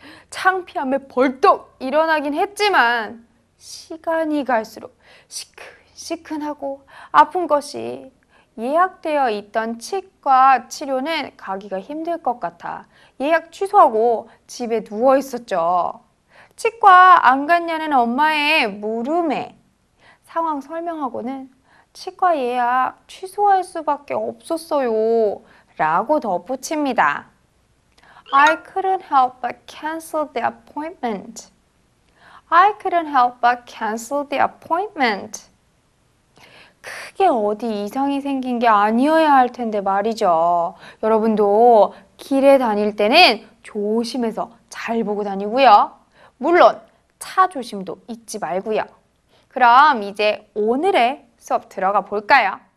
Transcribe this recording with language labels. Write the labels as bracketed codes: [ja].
[ko] 창피함에 벌떡 일어나긴 했지만 시간이 갈수록 시큰시큰하고 아픈 것이 예약되어 있던 치과 치료는 가기가 힘들 것 같아 예약 취소하고 집에 누워 있었죠. 치과 안 갔냐는 엄마의 물음에 상황 설명하고는 치과 예약 취소할 수밖에 없었어요 라고 덧붙입니다. [en] I couldn't help but cancel the appointment. I couldn't help but cancel the appointment. [ko] 크게 어디 이상이 생긴 게 아니어야 할 텐데 말이죠. 여러분도 길에 다닐 때는 조심해서 잘 보고 다니고요. 물론 차 조심도 잊지 말고요. 그럼 이제 오늘의 수업 들어가 볼까요?